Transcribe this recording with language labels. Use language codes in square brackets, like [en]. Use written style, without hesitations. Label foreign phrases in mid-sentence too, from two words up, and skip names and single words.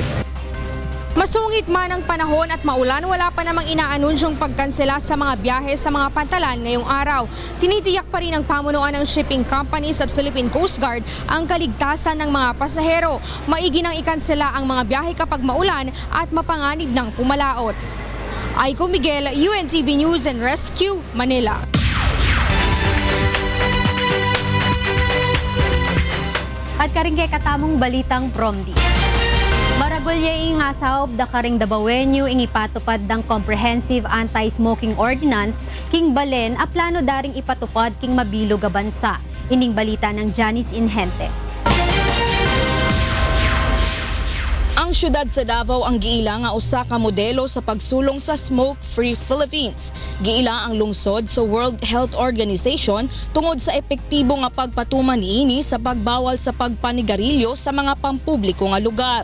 [tl] Masungit man ang panahon at maulan, wala pa namang inaanunsyong pagkansela sa mga biyahe sa mga pantalan ngayong araw. Tinitiyak pa rin ng pamunuan ng [en] shipping companies [tl] at Philippine Coast Guard ang kaligtasan ng mga pasahero. Maigi nang ikansela ang mga biyahe kapag maulan at mapanganib ng pumalaot. Aiko Miguel, UNTV News and Rescue, Manila. [pam] At karing kay katamong balitang promdi. Maragulya nga sa da karing Dabawenyo ing ipatupad ng Comprehensive Anti-Smoking Ordinance king balen a plano daring ipatupad king mabilog a bansa. Ining balita ng Janice Inhente. [ceb] Ang syudad sa Davao ang giila nga usa ka modelo sa pagsulong sa Smoke-Free Philippines. Giila ang lungsod sa World Health Organization tungod sa epektibo nga pagpatuman niini sa pagbawal sa pagpanigarilyo sa mga pampubliko nga lugar.